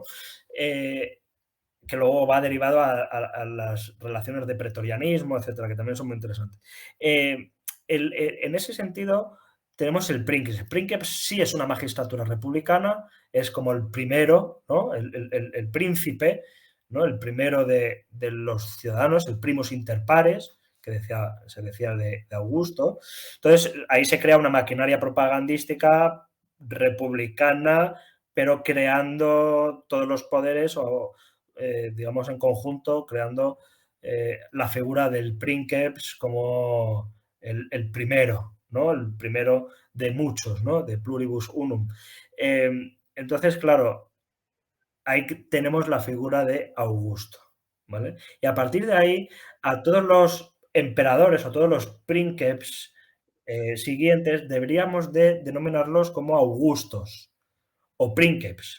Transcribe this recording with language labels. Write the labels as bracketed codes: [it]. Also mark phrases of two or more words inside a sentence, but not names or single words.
[es] Que luego va derivado a las relaciones de pretorianismo, etcétera, que también son muy interesantes. En ese sentido, tenemos el Princeps. El Princeps sí es una magistratura republicana, es como el primero, ¿no? El príncipe, ¿no? El primero de los ciudadanos, el [la] primus inter pares, [es] que se decía de Augusto. Entonces, ahí se crea una maquinaria propagandística republicana, pero creando todos los poderes o digamos, en conjunto, creando la figura del Princeps como primero, ¿no? El primero de muchos, ¿no? [la] De pluribus unum. [es] Entonces, claro, ahí tenemos la figura de Augusto, ¿vale? Y a partir de ahí, a todos los emperadores o todos los princeps siguientes deberíamos de denominarlos como augustos o princeps.